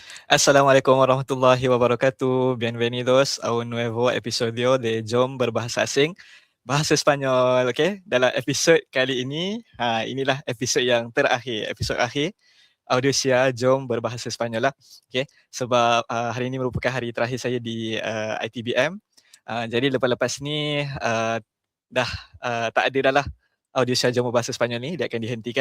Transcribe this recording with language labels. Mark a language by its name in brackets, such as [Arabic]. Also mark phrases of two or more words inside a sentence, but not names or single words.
[Arabic] السلام عليكم ورحمة الله وبركاته. [Spanish] Bienvenidos a un nuevo episodio de Jom Berbahasa Asing, Bahasa Spanyol. Okay? [Malay] Dalam episod kali ini, inilah episod yang terakhir, episod akhir Audiosia Jom Berbahasa Spanyol lah. Okay? Sebab hari ini merupakan hari terakhir saya di ITBM. Jadi lepas-lepas ni dah tak ada dah lah Audiosia Jom Berbahasa Spanyol ni, dia akan dihentikan.